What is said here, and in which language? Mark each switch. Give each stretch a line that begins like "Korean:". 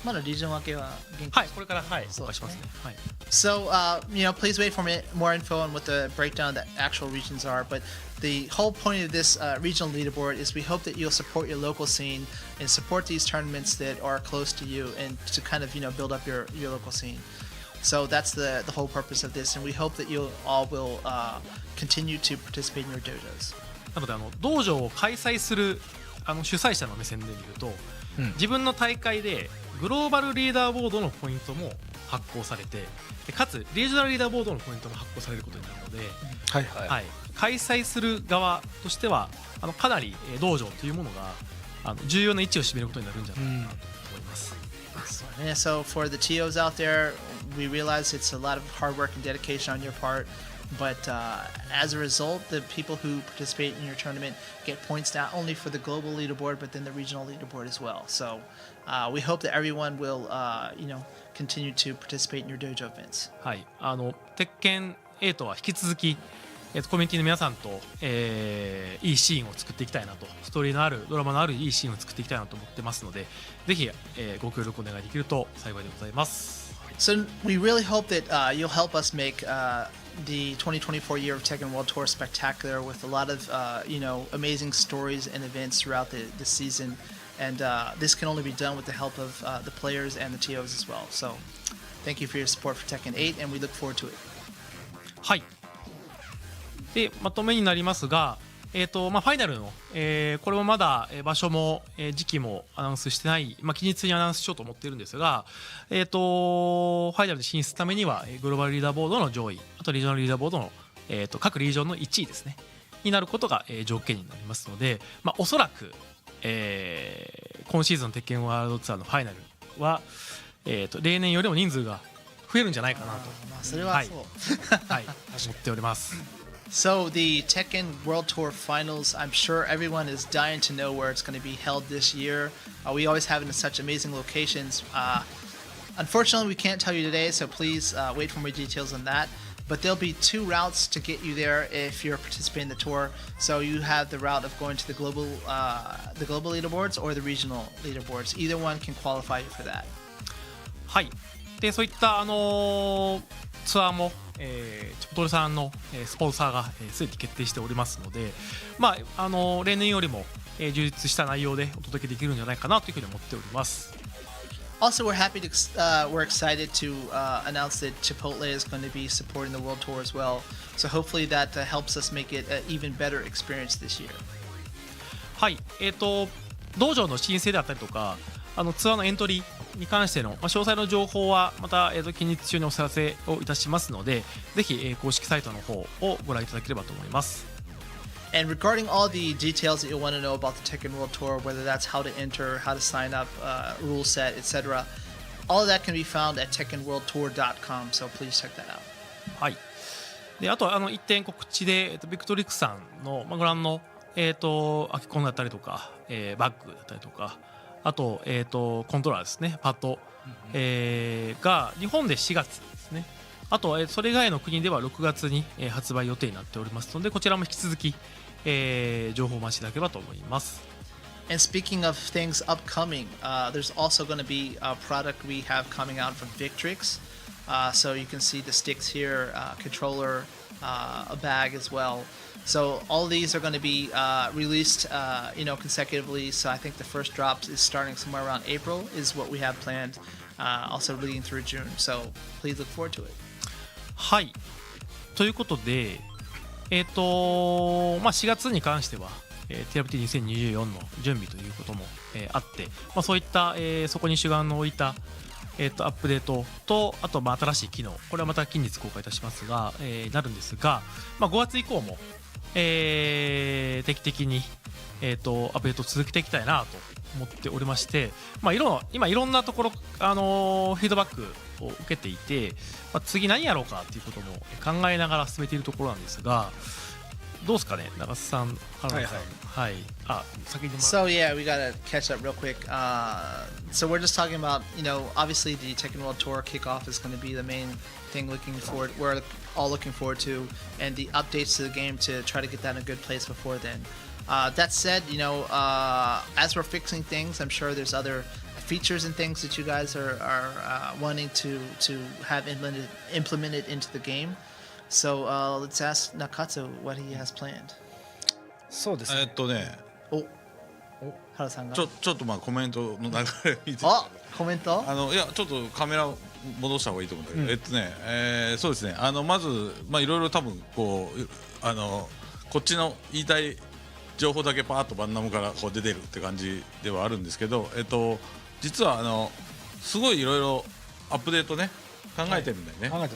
Japanese: まだリージョン分けは元気、はい、これから、はい、公開しますね。はい。
English: So, please wait for more info on what the breakdown of the actual regions are. But the whole point of this regional leaderboard is we hope that you'll support your local scene and support these tournaments that are close to you, and to kind of build up your local scene. So that's the whole purpose of this, and we hope that you all will continue to participate in your dojos.
Japanese: なので道場を開催する主催者の目線で見ると、自分の大会でグローバルリーダーボードのポイントも発行されて、かつリージョナルリーダーボードのポイントも発行されることになるので、はいはい、はい、開催する側としてはかなり道場というものが重要な位置を占めることになるんじゃないかなと思います。
English: So for the TOs out there, we realize it's a lot of hard work and dedication on your part. But as a result, the people who participate in your tournament get points not only for the global leaderboard, but then the regional leaderboard as well. So we hope that everyone will, continue to participate in your dojo events.
Japanese: はい、鉄拳8は引き続き、コミュニティの皆さんと、いいシーンを作っていきたいなと、ストーリーのあるドラマのあるいいシーンを作っていきたいなと思ってますので、ぜひ、ご協力お願いできると幸いでございます。
English: So we really hope that you'll help us make the 2024 year of Tekken World Tour spectacular with a lot of amazing stories and events throughout the season. And this can only be done with the help of the players and the TOs as well. So thank you for your support for Tekken 8, and we look forward to it.
Japanese: はい。で、まとめになりますが、ファイナルの、これもまだ場所も、時期もアナウンスしてない、近日にアナウンスしようと思っているんですが、ファイナルで進出ためにはグローバルリーダーボードの上位、あとリージョナルリーダーボードの、各リージョンの1位ですねになることが、条件になりますので、おそらく、今シーズンの鉄拳ワールドツアーのファイナルは、例年よりも人数が増えるんじゃないかなと、それはそう。はい、思っております。
English: So the Tekken World Tour Finals, I'm sure everyone is dying to know where it's going to be held this year. We always have it in such amazing locations. Unfortunately, we can't tell you today, so please wait for more details on that. But there'll be 2 routes to get you there if you're participating in the tour. So you have the route of going to the global leaderboards or the regional leaderboards. Either one can qualify you for that.
Japanese: はい。で、そういった、ツアーも、チョコトルさんの、スポンサーがすでに決定しておりますので、例年よりも、充実した内容でお届けできるんじゃないかなというふうに思っております。
English: Also, we're excited to announce that Chipotle is going to be supporting the World Tour as well. So hopefully that helps us make it an even better experience this year.
Japanese: はい、道場の申請であったりとか、ツアーのエントリーに関しての、詳細の情報はまた、近日中にお知らせをいたしますので、ぜひ、公式サイトの方をご覧いただければと思います。
English: And regarding all the details that you'll want to know about the Tekken World Tour, whether that's how to enter, how to sign up, rule set, etc., all of that can be found at TekkenWorldTour.com. So please check that out.
Japanese: はい。で、あと一点告知で、ビクトリックさんの、ご覧のアキコンだったりとか、バッグだったりとか、あとコントローラーですね、パッド、が日本で4月ですね。あとそれ以外の国では6月に発売予定になっておりますので、こちらも引き続き情報をお待ちいただければと思います。
English: And speaking of things upcoming, there's also going to be a product we have coming out from Victrix. So you can see the sticks here, controller, a bag as well. So all these are going to be released, consecutively. So I think the first drop is starting somewhere around April, is what we have planned. Also leading through June. So please look forward to it.
Japanese: はい。ということで、4月に関しては、TRPT2024 の準備ということも、あって、そういった、そこに主眼の置いた、アップデートと、あと新しい機能、これはまた近日公開いたしますが、なるんですが、5月以降も、定期的に、アップデートを続けていきたいなと思っておりまして、今いろんなところ、フィードバックを受けていて、次何やろうかということも考えながら進めているところなんですが、どうですかね、長瀬さん、原田さん。はい。先に。
English: So yeah, we gotta catch up real quick. So we're just talking about, obviously the Tekken World Tour kickoff is going to be the main thing we're all looking forward to, and the updates to the game to try to get that in a good place before then. That said, as we're fixing things, I'm sure there's other features and things that you guys are wanting to have implemented into the game. So let's ask Nakatsu what he has planned.
Japanese: そうですね。お、原さんが。ちょっとコメントの流れ見て。コメント？いやちょっとカメラ戻した方がいいと思うんだけど、そうですね。まずいろいろ多分こっちの言いたい情報だけパーッとバンナムからこう出てるって感じではあるんですけど、実はすごいいろいろアップデートね考えてるんだよね。